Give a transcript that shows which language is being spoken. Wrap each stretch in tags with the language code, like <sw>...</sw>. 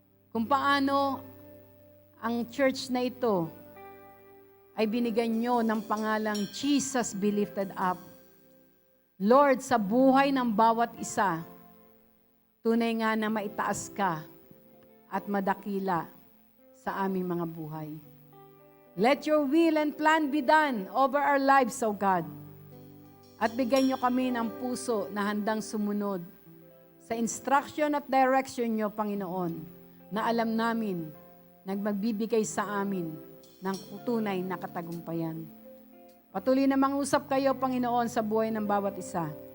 <tl>Kung paano ang church na ito ay binigyan nyo ng pangalang Jesus be lifted up. Lord, sa buhay ng bawat isa, tunay nga na maitaas ka at madakila sa aming mga buhay.</tl> <en>Let your will and plan be done over our lives, O God.</en> <tl>At bigyan nyo kami ng puso na handang sumunod sa instruction at direction nyo, Panginoon, na alam namin na magbibigay sa amin ng tunay na katagumpayan. Patuloy na mangusap kayo, Panginoon, sa buhay ng bawat isa.</tl>